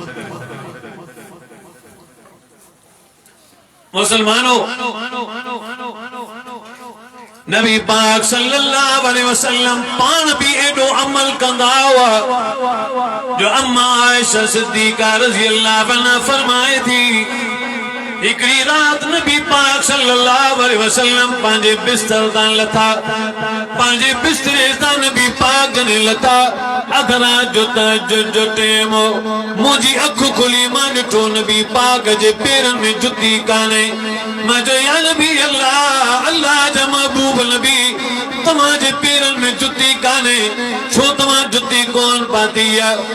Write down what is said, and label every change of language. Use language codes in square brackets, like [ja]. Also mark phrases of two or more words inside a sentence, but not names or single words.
[sd] मुसलमानो, नबी पाक [ar] صلى الله عليه وسلم [sd] पान भी एडो अमल कंदा हुआ जो अम्मा आयशा सिद्दीका [ar] رضي الله عنها [sd] फरमाए थी। हिकड़ी रात नबी पाक [ar] صلى الله عليه وسلم [sd] पंहिंजे बिस्तर तां लथा, पंहिंजे बिस्तरे तां नबी पाक ने लथा। अगरा जो तहज्जुद जो टेम हो, मुंहिंजी अखि खुली, मां ॾिठो नबी पाक जे पेरनि में जुती कान्हे। मां चयो [ar] يا نبي الله, [sd] अल्लाह जा महबूब नबी, तव्हांजे पेरनि में जुती कान्हे, छो तव्हां जुती कोन पाती आहे?